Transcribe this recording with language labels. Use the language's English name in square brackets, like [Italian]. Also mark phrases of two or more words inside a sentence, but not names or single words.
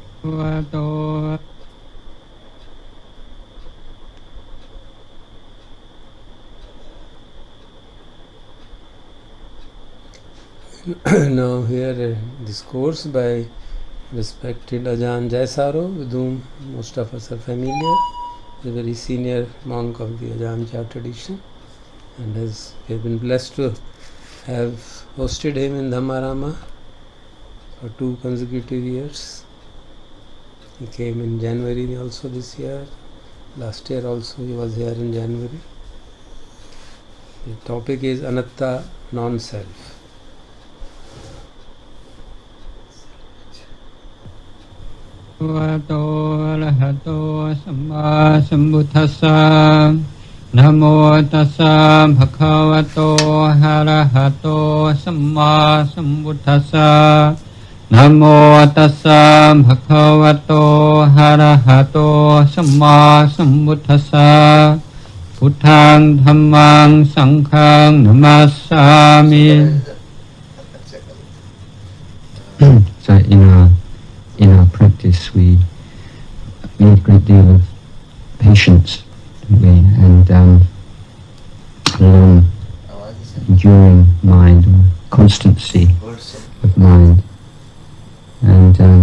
[English] Now here this course by respected Ajahn Jaisaro, with whom most of us are familiar, the very senior monk of the Ajahn Chah tradition, and we have been blessed to have hosted him in Dhammarama for 2 consecutive years. He came in January also this year. Last year also he was here in January. The topic is Anatta, non-self. [Pali] Bhagavato arahato samma sambuddhassa. Namo tassa bhagavato arahato samma sambuddhassa. Namo tassa bhagavato arahato samma sambuddhassa. Buddhang dhammang sanghang namassami. [English] So in our practice we need a great deal of patience, don't we? And long enduring mind, or constancy of mind, and